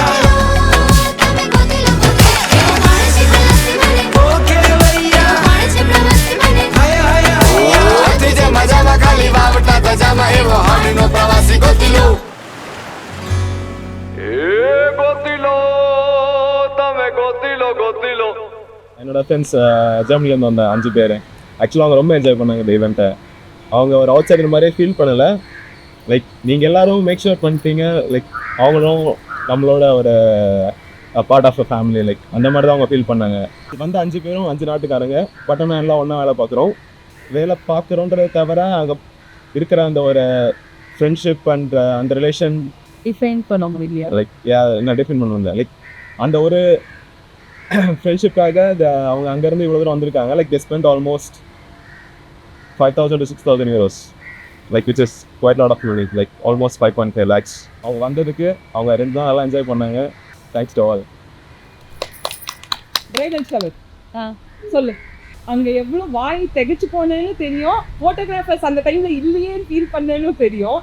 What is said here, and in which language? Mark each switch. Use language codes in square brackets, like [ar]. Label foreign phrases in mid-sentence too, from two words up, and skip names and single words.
[gu] તમે ગોતીલો ગોતે એવું કોણ છે ખલાસી બને ઓકે ભૈયા કોણ છે પ્રવાસી બને હૈયા હૈયા હૈયા પતિ જે મજામાં ખાલી વાવટા તજામાં એવો હાડ નો પ્રવાસી ગોતિલો ગોતિલો તમે ગોતિલો ગોતિલો [ta] என்னோட ஃப்ரெண்ட்ஸ் ஜெர்மனிலேருந்து வந்த 5 பேர் ஆக்சுவலாக அவங்க ரொம்ப என்ஜாய் பண்ணாங்க இந்த ஈவெண்ட்டை. அவங்க ஒரு அவுட் சைடர் மாதிரியே ஃபீல் பண்ணலை. லைக் நீங்கள் எல்லாரும் [en] make sure [ta] பண்ணிட்டீங்க, லைக் அவங்களும் நம்மளோட ஒரு [en] part of a family, [ta] லைக் அந்த மாதிரி தான் அவங்க ஃபீல் பண்ணாங்க. வந்த 5 பேரும் 5 நாட்டுக்காரங்க, பட் ஆனால் எல்லாம் ஒன்றா வேலை பார்க்குறோன்றதை தவிர அங்கே இருக்கிற அந்த ஒரு [en] friendship and [ta] அந்த ரிலேஷன் டிஃபைன் பண்ண முடியல. லைக் என்ன டிஃபைன் பண்ணுவாங்க, லைக் அந்த ஒரு ஃப்ரெண்ட்ஷிப்காக அவங்க அங்கேருந்து இவ்வளோ தூரம் வந்திருக்காங்க. [en] like they spend almost 5,000 to 6,000 euros, like which is quite lot of money, like almost 5.5 lakhs. [ta] அவங்க வந்ததுக்கு அவங்க 2 தான் நல்லா என்ஜாய் பண்ணாங்க. [en] thanks to all. bridal shower [ta] சொல்லு. அங்கே எவ்வளோ வாய் திகைச்சு போனேன்னு தெரியும், ஃபோட்டோகிராஃபர்ஸ் அந்த டைமில் இல்லையேன்னு ஃபீல் பண்ணேன்னு தெரியும்.